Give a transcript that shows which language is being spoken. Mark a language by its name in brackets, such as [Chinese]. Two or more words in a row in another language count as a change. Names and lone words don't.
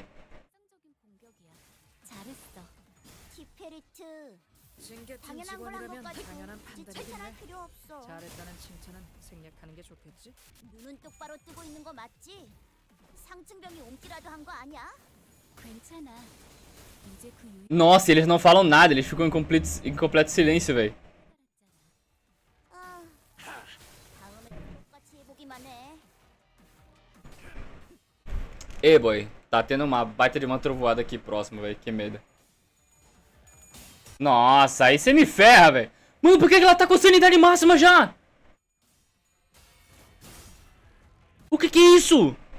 [Korean] 정상적인 공격이야. 잘했어. 키페리트. 징계팀 당연한 걸 한 직원이라면 것 가지고 당연한 굳이 판단이긴 칭찬할 해. 필요 없어. 잘했다는 칭찬은 생략하는 게 좋겠지? 눈은 똑바로 뜨고 있는 거 맞지? 상층병이 옮기라도 한 거 아니야? 괜찮아. 이제 그 유일 [Portuguese] Nossa, eles não falam nada, eles ficam em completo silêncio, velho. [Korean] 아, 다음에 똑같이 해보기만 해. [Portuguese] Ei, boy, tá tendo uma baita de uma trovoada aqui próximo, velho. Que medo. Nossa, aí você me ferra, velho. Mano, por que ela tá com sanidade máxima já? O que é isso?